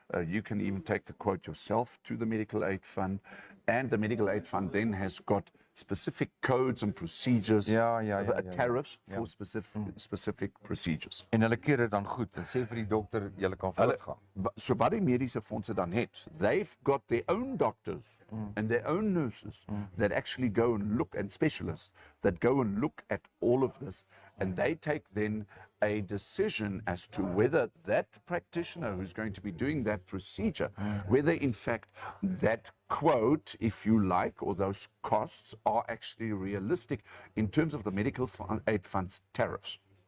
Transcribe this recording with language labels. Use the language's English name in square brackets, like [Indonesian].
[English] You can even take the quote yourself to the medical aid fund, and the medical aid fund then has got specific codes and procedures, tariffs for specific procedures. [Afrikaans] En hulle keer dit dan goed en sê vir die dokter jy kan voortgaan. So wat die mediese fondse dan het, [English] they've got their own doctors and their own nurses that actually go and look, and specialists that go and look at all of this, and they take then a decision as to whether that practitioner who's going to be doing that procedure, whether in fact that quote, if you like, or those costs are actually realistic in terms of the medical aid fund's tariffs.